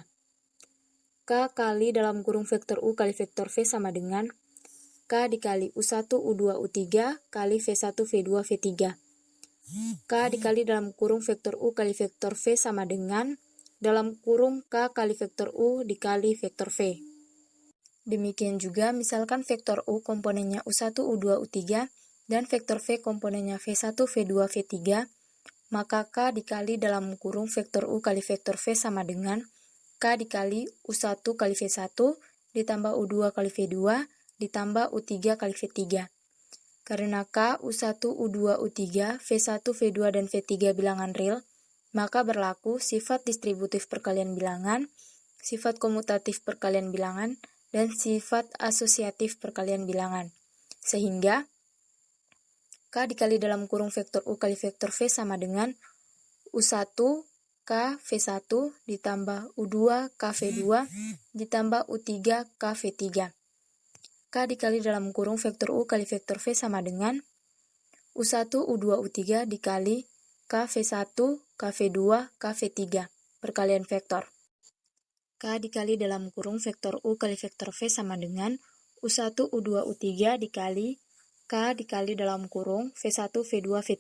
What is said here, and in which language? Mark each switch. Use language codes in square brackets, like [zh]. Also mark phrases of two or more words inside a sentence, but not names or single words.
[id] K kali dalam kurung vektor U kali vektor V sama dengan K dikali U1, U2, U3 kali V1, V2, V3. K dikali dalam kurung vektor U kali vektor V sama dengan dalam kurung K kali vektor U dikali vektor V. Demikian juga misalkan vektor U komponennya U1, U2, U3 dan vektor V komponennya V1, V2, V3, maka K dikali dalam kurung vektor U kali vektor V sama dengan K dikali U1 kali V1 ditambah U2 kali V2 ditambah U3 kali V3. Karena K, U1, U2, U3, V1, V2, dan V3 bilangan real, maka berlaku sifat distributif perkalian bilangan, sifat komutatif perkalian bilangan, dan sifat asosiatif perkalian bilangan. Sehingga K dikali dalam kurung vektor U kali vektor V sama dengan U1 K V1 ditambah U2 K V2 ditambah U3 K V3. K dikali dalam kurung vektor U kali vektor V sama dengan U1 U2 U3 dikali K V1 K V2 K V3. Perkalian vektor. K dikali dalam kurung vektor U kali vektor V sama dengan U1 U2 U3 dikali K dikali dalam kurung V1 V2 V3.